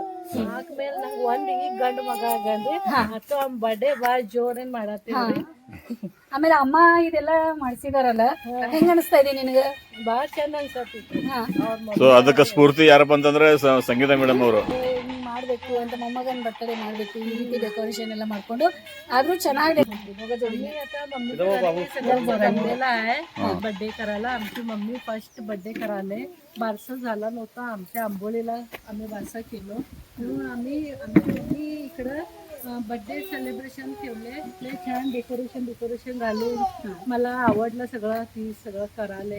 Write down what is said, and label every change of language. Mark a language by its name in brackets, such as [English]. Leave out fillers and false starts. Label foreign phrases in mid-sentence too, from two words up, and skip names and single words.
[Kannada] 4 ಮೇಲೆ ನಂಗೆ ಒಂದ್ ಈಗ ಗಂಡು ಮಗ ಆಗಂದ್ರಿ, ಮತ್ತು ಅವ್ನ ಬರ್ಡೇ ಬಾಳ್ ಜೋರೇನ್ ಮಾಡತ್ತೀವ್ರಿ. ಆಮೇಲೆ ಅಮ್ಮ ಇದೆಲ್ಲ ಮಾಡಿಸಿದಾರಲ್ಲ, ಹೆಂಗ ಅನಿಸ್ತಾ ಇದೆ ನಿನಗ? ಬಾಳ ಚಂದ ಅನ್ಸತಿ. ಸೊ ಅದಕ್ಕೆ ಸ್ಫೂರ್ತಿ ಯಾರಪ್ಪ ಅಂತಂದ್ರೆ ಸಂಗೀತ ಮೇಡಮ್ ಅವರು. ಮಾಡ್ಬೇಕು ಅಂತ ಮೊಮ್ಮಗನ್ ಬರ್ತಡೇ ಮಾಡ್ಬೇಕು, ಈ ರೀತಿ ಡೆಕೋರೇಷನ್ ಎಲ್ಲ ಮಾಡ್ಕೊಂಡು ಆದ್ರೂ ಚೆನ್ನಾಗಿದೆ. [Marathi] बर्थडे करायला आमची मम्मी [English] first birthday [Marathi] करायला बारसा झाला नव्हता आमच्या आंबोलीला, आम्ही बारसा केलो म्हणून आम्ही मम्मी इकडं [English] birthday celebration [Marathi] ठेवले. लय छान डेकोरेशन घालून मला आवडलं सगळं, ती सगळं करायला.